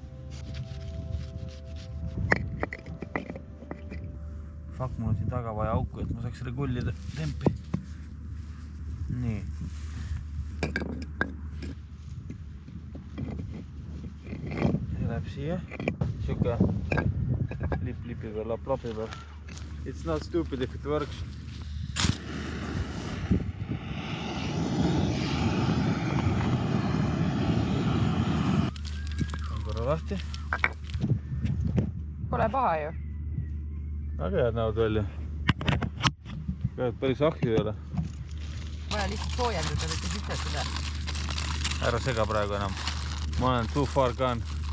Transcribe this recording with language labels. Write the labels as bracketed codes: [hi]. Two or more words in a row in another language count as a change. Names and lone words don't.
[et] Fuck, mul on siin taga vaja auku, et ma saaks regullida tempi. Nii. See läheb siia. Siuke lipi peal, lapi peal. [en] It's not stupid if it works. [et] On korra lahti. Pole paha ju. Väga head näevad välja. Päris ahju ei ole. Vaja lihtsalt soojendada, mitte süstetada. Ära sega praegu enam. Ma olen [en] too far gone.